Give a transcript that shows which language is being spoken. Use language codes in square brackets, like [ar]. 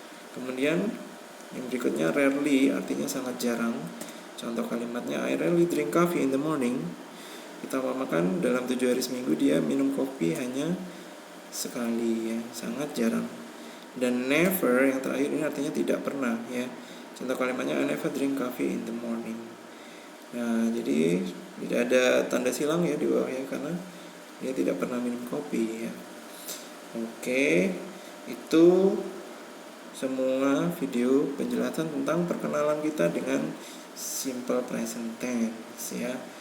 [id] Kemudian yang berikutnya rarely artinya sangat jarang. Contoh kalimatnya [en] I rarely drink coffee in the morning. [id] Kita umpamakan dalam 7 hari seminggu dia minum kopi hanya sekali ya, sangat jarang. Dan never yang terakhir ini artinya tidak pernah ya. Contoh kalimatnya [en] I never drink coffee in the morning. [id] Nah, jadi tidak ada tanda silang ya di bawah ya, karena dia tidak pernah minum kopi ya. Oke, itu semua video penjelasan tentang perkenalan kita dengan simple present tense ya.